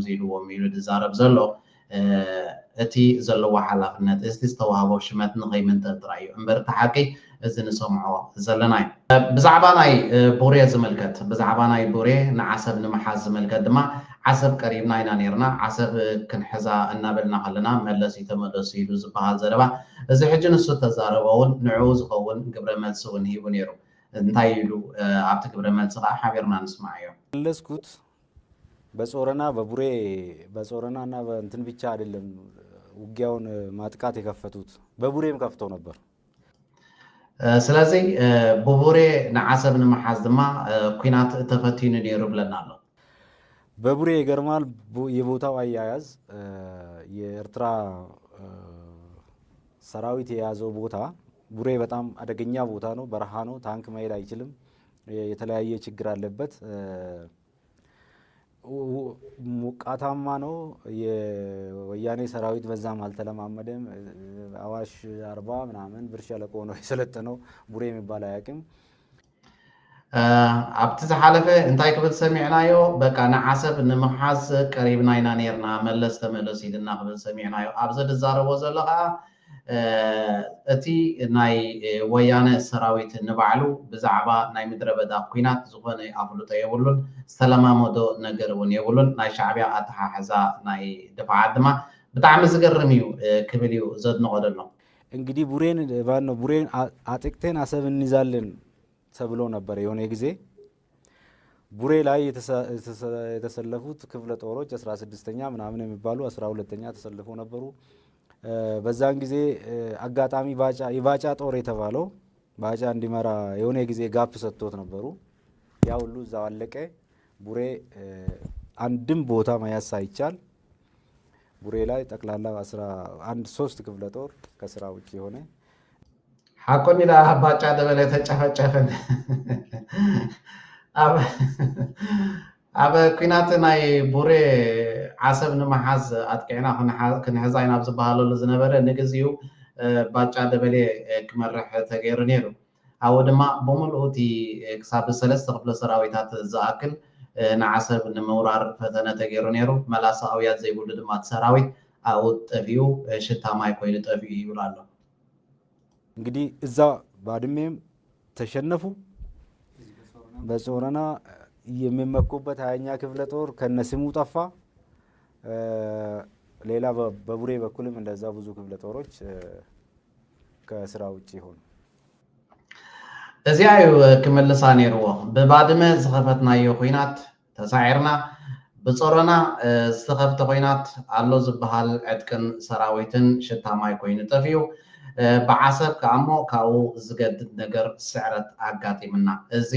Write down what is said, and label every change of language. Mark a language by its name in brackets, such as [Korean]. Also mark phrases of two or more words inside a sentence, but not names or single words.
[Tigrinya] ኢልዎም ኢሉ ዝዛረብ ዘሎ እቲ ዘለዎ ሓላፍነት እቲ ዝተዋህቦ ሽመት ንኸይምንጠልጥራ እዩ እምበር እቲ ሓቂ እዚ ንሰምዖ ዘለና እዩ ብዛዕባ ናይ ቡሬ ዝምልከት ብዛዕባ ናይ ቡሬ ንዓሰብ ንምሓዝ ዝምልከት ድማ ዓሰብ ቀሪብና ኢና ነርና ዓሰብ ክንሕዛ እናበልና ከለና መለስ ተመለሱ ኢሉ ዝበሃል ዘረባ እዚ ሕጂ ንሱ ተዛረበውን ንዑ ዝኸውን ግብረ መልሲ እውን ሂቡ ነይሩ እንታይ ኢሉ ኣብቲ ግብረ መልሲ ከዓ ሓቢርና ንስማዕ እዮም [Amharic] መለስኩት በጾረና በቡሬ በጾረና እና በእንትን ብቻ አይደለም ውጊያውን ማጥቃት የከፈቱት በቡሬም ከፍተው ነበር [Tigrinya] ስለዚህ በቡሬ ንዓሰብ ንምሓዝ ድማ ኩናት ተፈቲኑ ነይሩ ብለና ኣሎ [Amharic] በቡሬ ይገርማል የቦታው አያያዝ የኤርትራ ሰራዊት የያዘው ቦታ ቡሬ በጣም አደገኛ ቦታ ነው በረሃ ነው ታንክ መሄድ አይችልም የተለያየ ችግር አለበት ሙቃታማ ነው። የወያኔ ሰራዊት በዛም አልተለማመደም። አዋሽ 40 ምናምን ብር ሸለቆ ነው የሰለጠነው። ቡሬ የሚባል አያውቅም። [Tigrinya] ኣብቲ ዝሓለፈ እንታይ ክብል ሰሚዕናዮ በቃ ንዓሰብ ንምሓዝ ቀሪብና ኢና ነርና መለስ ተመለስ ኢልና ክብል ሰሚዕናዮ። ኣብዚ ዝዛረቦ ዘሎ ከዓ እቲ ናይ ወያነ ሰራዊት ንባዕሉ ብዛዕባ ናይ ምድረ በዳ ኩናት ዝኾነ ኣፍልጦ የብሉን፣ ዝተለማመዶ ነገር እውን የብሉን። ናይ ሻዕብያ ኣተሓሕዛ ናይ ድፍዓት ድማ ብጣዕሚ ዝገርም እዩ ክብል እዩ ዘድንቆ ዘሎ። [Amharic] እንግዲህ ቡሬን አጥቅተን አሰብ እንይዛለን ተብሎ ነበር የሆነ ጊዜ። ቡሬ ላይ የተሰለፉት ክፍለ ጦሮች 16ኛ ምናምን የሚባሉ 12ኛ ተሰልፈው ነበሩ። በዛን ጊዜ አጋጣሚ የባጫ ጦር የተባለው ባጫ እንዲመራ የሆነ ጊዜ ጋፕ ሰጥቶት ነበሩ። ያ ሁሉ እዛው አለቀ። ቡሬ አንድም ቦታ መያዝ ሳይቻል ቡሬ ላይ ጠቅላላ 3 ክፍለ ጦር ከስራ ውጪ ሆነ። [Tigrinya] ሓቆኒ ዳ ባጫ ደበለ ተጨፈጨፈን ኣብ ኩናት ናይ ቡሬ ዓሰብ ንምሓዝ ኣጥቂዕና ክንሕዛ ኢና ዝበሃለሉ ዝነበረ ንግዚኡ ባጫ ደበለ ክመርሕ ተገይሩ ነይሩ። ኣብኡ ድማ ብምሉእ እቲ ክሳብ 3 ክፍለ ሰራዊታት ዝኣክል ንዓሰብ ንምውራር ፈተነ ተገይሩ ነይሩ። መላሳውያት ዘይብሉ ድማ ሰራዊት ኣብኡ ጠፊኡ ሽታማይ ኮይኑ ጠፊኡ ይብሉ ኣሎ። [Amharic] እንግዲህ እዛ ባድሜም ተሸነፉ። በጾረና የሚመኩበት 20ኛ ክፍለ ጦር ከነስሙ ጠፋ። ሌላ በቡሬ በኩልም እንደዛ ብዙ ክፍለ ጦሮች ከስራ ውጪ ሆኑ። [Tigrinya] እዚያ እዩ ክመልሳ ነይርዎ። ብባድመ ዝኸፈትናዮ ኩናት ተሳዒርና፣ ብጾረና ዝተኸፍተ ኩናት ኣሎ ዝበሃል ዕጥቅን ሰራዊትን ሽታማይ ኮይኑ ጠፊዩ። ብዓሰብ ከኣሞ ካብኡ ዝገድድ ነገር ስዕረት ኣጋጢምና። እዚዩ